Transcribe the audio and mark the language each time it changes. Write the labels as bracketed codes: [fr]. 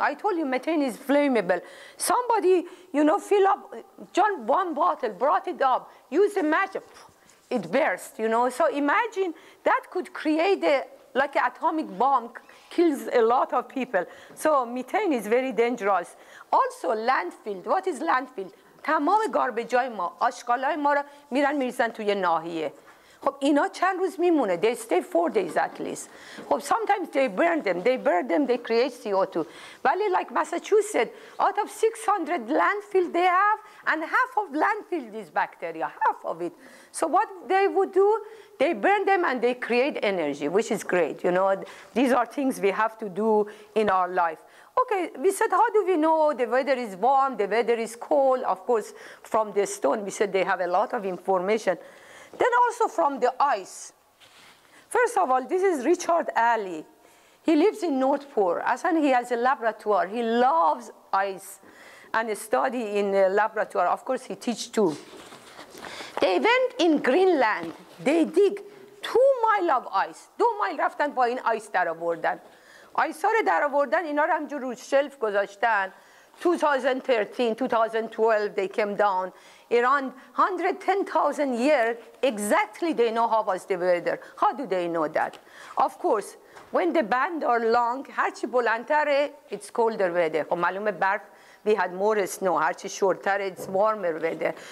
[en] I told you methane is flammable. Somebody, fill up, John, one bottle, brought it up, used a match, it burst, So imagine that could create like an atomic bomb, kills a lot of people. So methane is very dangerous. Also landfill. What is landfill? [fa] تمام گاربیجای ما، آشغالای ما رو میرن میریزن توی ناحیه. خب اینا چند روز میمونه. [en] They stay 4 days at least. [fa] خب [en] sometimes they burn them, they create CO2. [fa] ولی [en] like Massachusetts, out of 600 landfill they have, and half of landfill is bacteria, half of it. So what they would do, they burn them and they create energy, which is great. You know, these are things we have to do in our life. Okay, we said, how do we know the weather is warm, the weather is cold? Of course, from the stone, we said they have a lot of information. Then also from the ice. First of all, this is Richard Alley. He lives in Northport. And he has a laboratory. He loves ice and study in a laboratory. Of course, he teaches too. They went in Greenland. They dig 2 miles of ice. 2 miles [fa] رفتن با این ice در آوردن. آیسا رو در آوردن، اینا رو همجور رو شلف گذاشتن. [en] 2013, 2012, they came down. Around 110,000 years, exactly they know how was the weather. How do they know that? Of course, when the band are long, [fa] هرچی بلندتره, [en] it's colder weather. [fa] خب معلومه برف, [en] we had more snow. [fa] هرچی shorter, [en] it's warmer weather.